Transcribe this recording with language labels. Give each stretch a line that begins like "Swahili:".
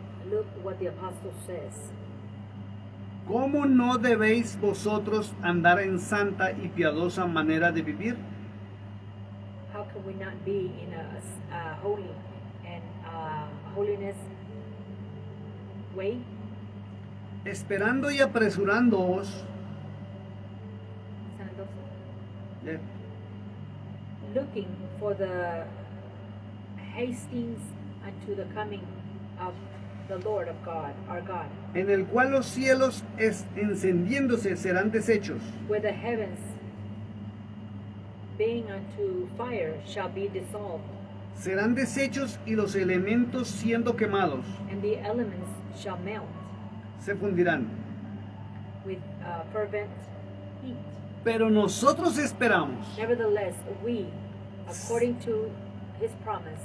English: Look what the apostle says.
Spanish: ¿Cómo no debéis vosotros andar en santa y piadosa manera de vivir?
English: How can we not be in a holy and holiness way?
Spanish: Esperando y apresurándoos. Yeah.
English: Looking for the hastings unto the coming of the Lord of God, our God,
Spanish: En el cual los cielos encendiéndose serán deshechos,
English: where the heavens being unto fire shall be dissolved,
Spanish: serán deshechos y los elementos siendo quemados
English: and the elements shall melt
Spanish: se fundirán.
English: with fervent heat.
Spanish: Pero nosotros esperamos,
English: Nevertheless, we, according to his promise,